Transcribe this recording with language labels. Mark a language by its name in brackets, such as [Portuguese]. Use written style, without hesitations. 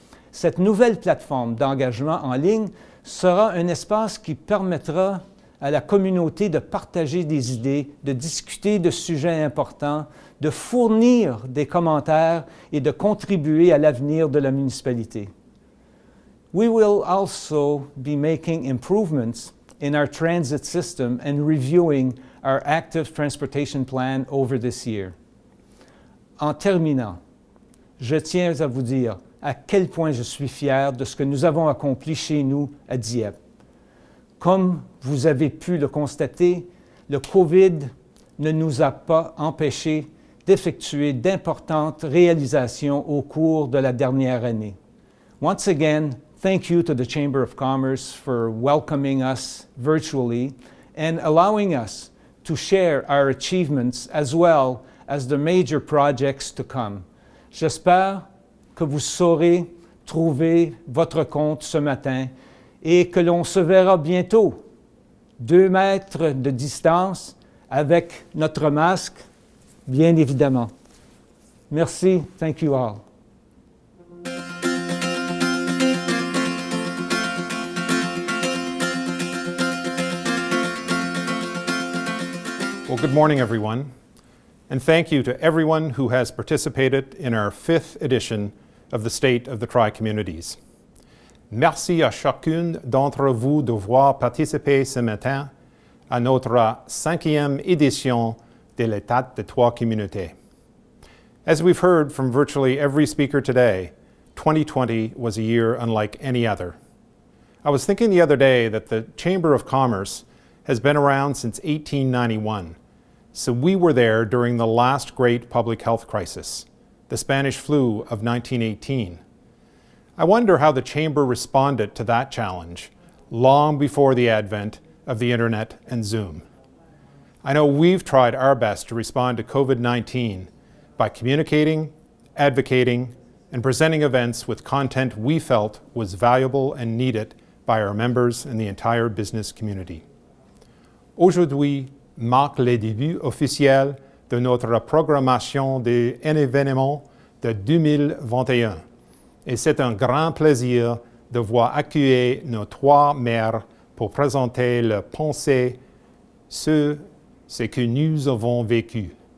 [French] Cette nouvelle plateforme d'engagement en ligne sera un espace qui permettra à la communauté de partager des idées, de discuter de sujets importants, de fournir des commentaires et de contribuer à l'avenir de la municipalité. [English] We will also be making improvements in our transit system and reviewing our active transportation plan over this year. [French] En terminant, je tiens à vous dire à quel point je suis fier de ce que nous avons accompli chez nous à Dieppe. Comme vous avez pu le constater, le COVID ne nous a pas empêchés d'effectuer d'importantes réalisations au cours de la dernière année. [English] Once again, thank you to the Chamber of Commerce for welcoming us virtually and allowing us to share our achievements as well as the major projects to come. [French] J'espère que vous saurez trouver votre compte ce matin et que l'on se verra bientôt, 2 mètres de distance, avec notre masque, bien évidemment. Merci. [English] Thank you all. Well, good morning, everyone, and thank you to everyone who has participated in our 5th edition of the State of the Tri-Communities. [French] Merci à chacune d'entre vous d'avoir participé ce matin à notre 5e édition de l'État des trois communautés. [English] As we've heard from virtually every speaker today, 2020 was a year unlike any other. I was thinking the other day that the Chamber of Commerce has been around since 1891, so we were there during the last great public health crisis, the Spanish flu of 1918. I wonder how the Chamber responded to that challenge long before the advent of the internet and Zoom. I know we've tried our best to respond to COVID-19 by communicating, advocating, and presenting events with content we felt was valuable and needed by our members and the entire business community. [French] Aujourd'hui marque le début officiel de notre programmation des événements de 2021. Et c'est un grand plaisir de voir accueillir nos 3 maires pour présenter leurs pensées sur ce que nous avons vécu.